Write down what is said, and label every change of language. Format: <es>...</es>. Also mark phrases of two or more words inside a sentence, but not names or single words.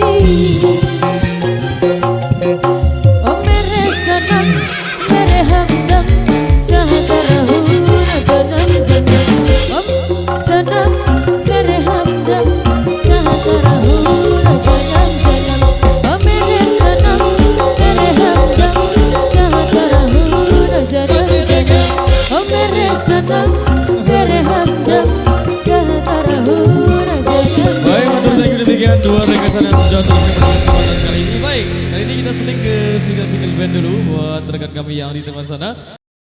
<hi>ओ मेरे सनम मेरे हमदम चाहता रहूं न जन्म जन्म ओ सनम मेरे हमदम चाहता रहूं न जन्म जन्म ओ मेरे सनम मेरे हमदम चाहता रहूं न जन्म जन्म ओ मेरे सनम मेरे हमदम चाहता रहूं न जन्म जन्म.</hi> <id>Baik, untuk saya demikian dua rekan yang sudah terus pada kesempatan kali ini. Baik, kali ini kita seling ke single-single band dulu buat rekan kami yang di tempat sana.</id>